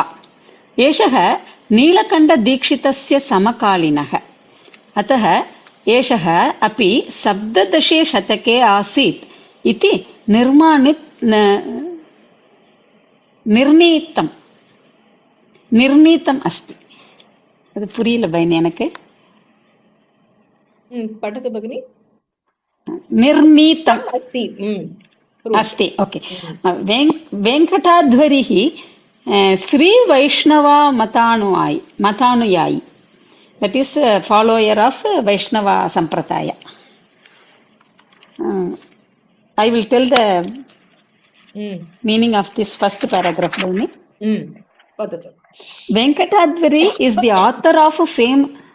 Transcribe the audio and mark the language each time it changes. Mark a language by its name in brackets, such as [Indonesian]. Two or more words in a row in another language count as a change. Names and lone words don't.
[Sanskrit] एषः नीलकण्ठदीक्षितस्य समकालीनः. अतः एषः अपि 17 शतके आसीत् इति निर्णीतम् अस्ति. [Tamil] அது புரியல பையன் எனக்கு. [Sanskrit] पठतु भगिनि. निर्णीतम् अस्ति. ओके. वेङ्कटाध्वरिः श्रीवैष्णवा मतानुयायी. [English] That is a follower of Vaishnava Sampradaya. I will tell the meaning of this first paragraph. Venkatadvari is the author of fame.